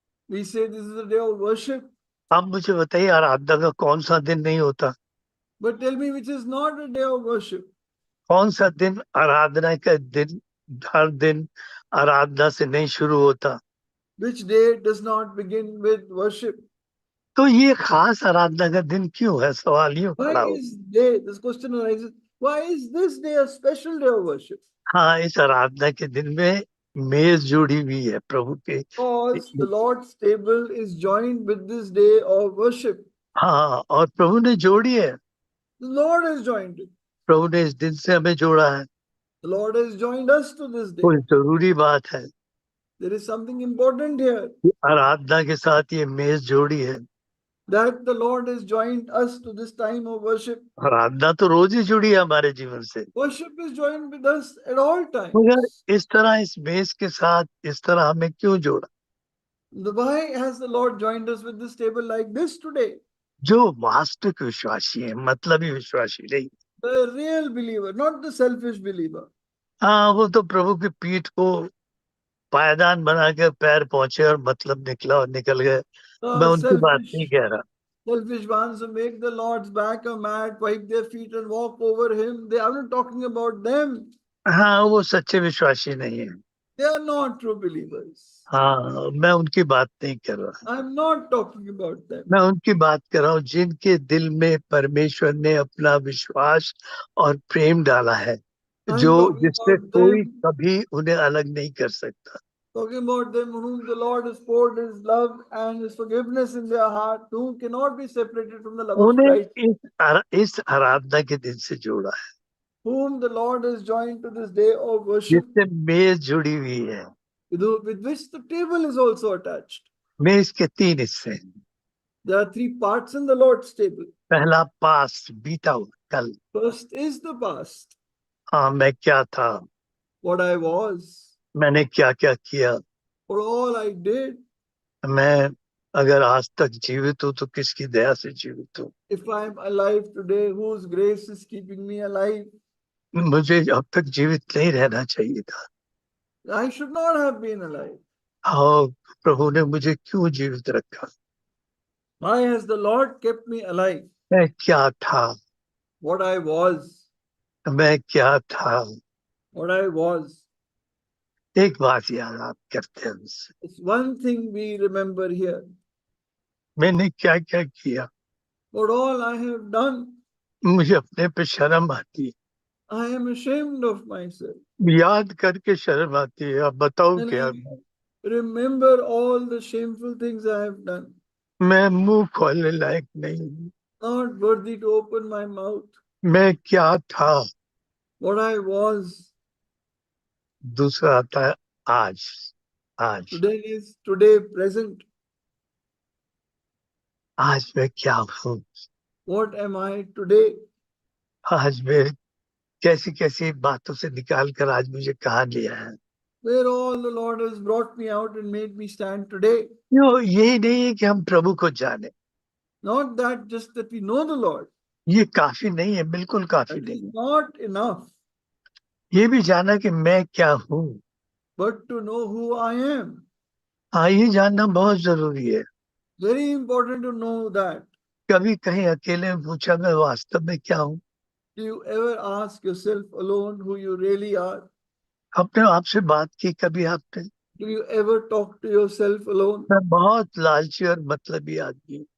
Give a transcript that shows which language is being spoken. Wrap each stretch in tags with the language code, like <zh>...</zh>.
<en>We say this is a day of worship.</en> <hi>आप मुझे बताइए, आराधना का कौन सा दिन नहीं होता?</hi> <en>But tell me which is not a day of worship.</en> <hi>कौन सा दिन आराधना का दिन, हर दिन आराधना से नहीं शुरू होता?</hi> <en>Which day does not begin with worship?</en> <hi>तो ये खास आराधना का दिन क्यों है, सवाल यूं खड़ा</hi> <en>Why</en> <hi>हो।</hi> <en>is day, this question arises, why is this day a special day of worship?</en> <hi>हाँ, इस आराधना के दिन में मेज जुड़ी हुई है प्रभु के।</hi> <en>Because the Lord's table is joined with this day of worship.</en> <hi>हाँ, और प्रभु ने जोड़ी है।</hi> <en>The Lord has joined it.</en> <hi>प्रभु ने इस दिन से हमें जोड़ा है।</hi> <en>The Lord has joined us to this day.</en> <hi>कोई जरूरी बात है,</hi> <en>There is something important here,</en> <hi>आराधना के साथ ये मेज जोड़ी है।</hi> <en>that the Lord has joined us to this time of worship.</en> <hi>आराधना तो रोज ही जुड़ी है हमारे जीवन से,</hi> <en>Worship is joined with us at all times.</en> <hi>मगर इस तरह इस मेज के साथ इस तरह हमें क्यों जोड़ा?</hi> <en>Why has the Lord joined us with this table like this today?</en> <hi>जो वास्तविक विश्वासी है, मतलबी विश्वासी नहीं।</hi> <en>The real believer, not the selfish believer.</en> <hi>हाँ, वो तो प्रभु की पीठ को पायदान बना के पैर पहुंचे और मतलब निकला और निकल गए। मैं</hi> <en>The</en> <hi>उनकी बात नहीं कह रहा।</hi> <en>selfish ones who make the Lord's back a mat, wipe their feet and walk over him. I'm not talking about them.</en> <hi>हाँ, वो सच्चे विश्वासी नहीं है।</hi> <en>They are not true believers.</en> <hi>हाँ, मैं उनकी बात नहीं कर रहा।</hi> <en>I'm not talking about them.</en> <hi>मैं उनकी बात कर रहा हूँ जिनके दिल में परमेश्वर ने अपना विश्वास और प्रेम डाला है,</hi> <en>I'm</en> <hi>जो</hi> <en>talking</en> <hi>जिससे</hi> <en>about</en> <hi>कोई</hi> <en>them,</en> <hi>कभी उन्हें अलग नहीं कर सकता।</hi> <en>talking about them whom the Lord has poured his love and his forgiveness in their heart, who cannot be separated from the love of</en> <hi>उन्हें</hi> <en>Christ,</en> <hi>इस आराधना के दिन से जोड़ा है,</hi> <en>whom the Lord has joined to this day of worship,</en> <hi>जिससे मेज जुड़ी हुई है।</hi> <en>with which the table is also attached.</en> <hi>मेज के 3 हिस्से हैं।</hi> <en>There are 3 parts in the Lord's table.</en> <hi>पहला पास्ट, बीता हुआ कल।</hi> <en>First is the past,</en> <hi>हाँ, मैं क्या था,</hi> <en>what I was.</en> <hi>मैंने क्या क्या किया।</hi> <en>for all I did.</en> <hi>मैं अगर आज तक जीवित हूँ तो किसकी दया से जीवित हूँ।</hi> <en>If I am alive today, whose grace is keeping me alive?</en> <hi>मुझे अब तक जीवित नहीं रहना चाहिए था।</hi> <en>I should not have been alive.</en> <hi>और प्रभु ने मुझे क्यों जीवित रखा।</hi> <en>Why has the Lord kept me alive?</en> <hi>मैं क्या था,</hi> <en>What I was,</en> <hi>मैं क्या था।</hi> <en>what I was.</en> <hi>एक बात याद आप करते हैं मुझसे,</hi> <en>It's one thing we remember here.</en> <hi>मैंने क्या क्या किया।</hi> <en>What all I have done,</en> <hi>मुझे अपने पे शर्म आती है,</hi> <en>I am ashamed of myself.</en> <hi>याद करके शर्म आती है। अब बताओ</hi> <en>And</en> <hi>क्या।</hi> <en>I remember all the shameful things I have done.</en> <hi>मैं मुंह खोलने लायक नहीं हूँ।</hi> <en>Not worthy to open my mouth.</en> <hi>मैं क्या था।</hi> <en>What I was.</en> <hi>दूसरा आता है आज। आज</hi> <en>Today is today present.</en> <hi>आज मैं क्या हूँ।</hi> <en>What am I today?</en> <hi>आज मैं कैसी कैसी बातों से निकाल कर आज मुझे कहाँ लिया है।</hi> <en>Where all the Lord has brought me out and made me stand today.</en> <hi>यही नहीं है कि हम प्रभु को जाने,</hi> <en>Not that just that we know the Lord.</en> <hi>ये काफी नहीं है, बिल्कुल काफी</hi> <en>That</en> <hi>नहीं</hi> <en>is</en> <hi>है।</hi> <en>not enough.</en> <hi>ये भी जाना कि मैं क्या हूँ।</hi> <en>But to know who I am.</en> <hi>हाँ, ये जानना बहुत जरूरी है।</hi> <en>Very important to know that.</en> <hi>कभी कहीं अकेले में पूछा मैं वास्तव में क्या हूँ।</hi> <en>Do you ever ask yourself alone who you really are?</en> <hi>अपने आप से बात की कभी आपने।</hi> <en>Do you ever talk to yourself alone?</en> <hi>मैं बहुत लालची और मतलबी आदमी हूँ।</hi>